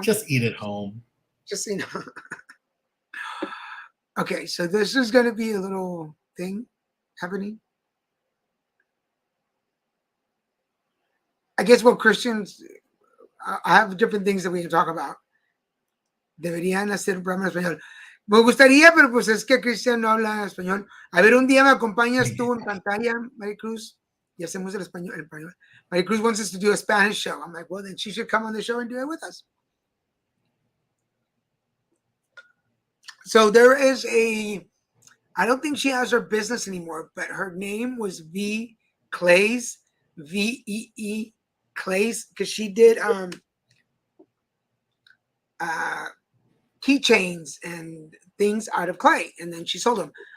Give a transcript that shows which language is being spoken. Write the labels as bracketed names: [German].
[English] Just eat at home. Just so you know. Okay, so this is going to be a little thing happening. I guess what Christians, I have different things that we can talk about. [Spanish] Deberían hacer un programa en español. Me gustaría, pero pues es que Cristian no habla español. A ver, un día me acompañas tú en pantalla, Maricruz, y hacemos el español. [English] Maricruz wants us to do a Spanish show. I'm like, well, then she should come on the show and do it with us. So there is I don't think she has her business anymore, but her name was V. Clays, VEE Clays, because she did keychains and things out of clay, and then she sold them.